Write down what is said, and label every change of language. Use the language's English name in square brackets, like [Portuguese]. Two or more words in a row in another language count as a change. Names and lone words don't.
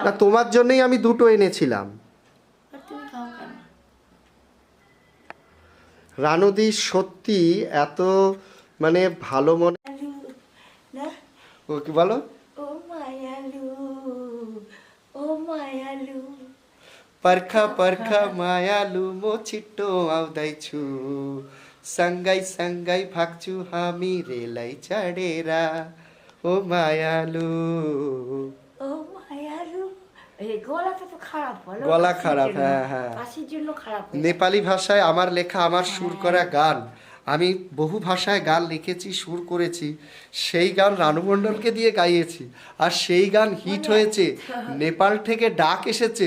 [Bangla] না, তোমার জন্যই আমি 2টো এনেছিলাম। তুমি খাও কেন? রানুদি সত্যি এত মানে ভালো মনে। ও কি বলো? [Nepali] ओ मायालु, ओ मायालु, परखा मायालु मो छिट्टो आउँदैछु, सँगै भाग्छु हामी रेलै चढेर, ओ मायालु। ओ मायालु। [Bangla] এই গলাটা তো খারাপ, বলো? গলা খারাপ, হ্যাঁ হ্যাঁ। কাশির জন্য খারাপ। নেপালি ভাষায় আমার লেখা, আমার সুর করা গান, আমি বহু ভাষায় গান লিখেছি, সুর করেছি, সেই গান রানু মণ্ডলকে দিয়ে গাইয়েছি, আর সেই গান হিট হয়েছে, নেপাল থেকে ডাক এসেছে।